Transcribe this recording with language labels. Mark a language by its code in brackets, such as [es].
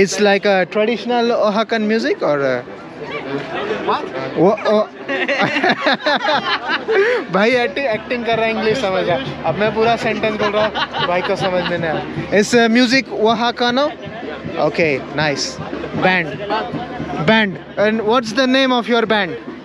[en] It's like a traditional Oaxacan music or What? [hi] भाई acting कर रहा है, इंग्लिश समझ रहा है। अब मैं पूरा सेंटेंस बोल रहा हूँ, भाई को समझ में नहीं आया। [es] इस म्यूजिक Oaxacano? [en] Okay, nice. Band. And what's the name of your band?